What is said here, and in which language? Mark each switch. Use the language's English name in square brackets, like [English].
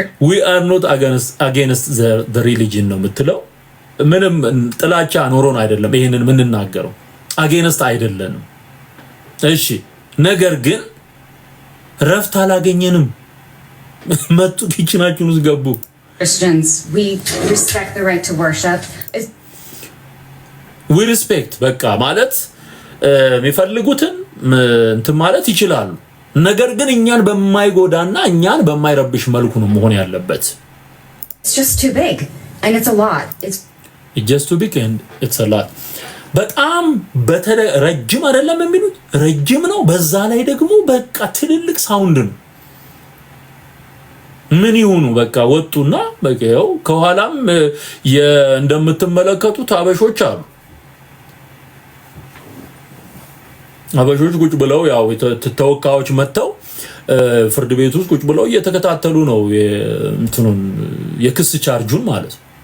[English] We are not against the religion [Amharic] ነው የምትለው ምንም ጥላቻ ኖሮን አይደለም ይሄንን ምንናገረው against አይደለንም እሺ ነገር ግን ረፍት አላገኘንም መጡ ኪችናችን ውስጥ ገቡ [English] Christians, we respect the right to worship. we respect [Amharic] በቃ ማለት የሚፈልጉትን እንትን ማለት ይችላሉ ነገር ግን እኛን በማይጎዳና እኛን በማይረብሽ መልኩ ነው መሆን ያለበት [English] It's just too big and it's a lot. It's just too big and it's a lot. [Amharic] በጣም ረጅም አይደለም የሚሉት ረጅም ነው በዛ ላይ ደግሞ በቃ ትልልቅ ሳውንድ ነው ምን ይሁኑ በቃ ወጡና በቃው ከኋላም እንደምትመለከቱት አበሾች አሉ አበሾች ቁጭ ብለው ያው ተወካዮች መተው ፍርድ ቤት ውስጥ ቁጭ ብለው እየተከታተሉ ነው እንትኑን የክስ ቻርጁን ማለት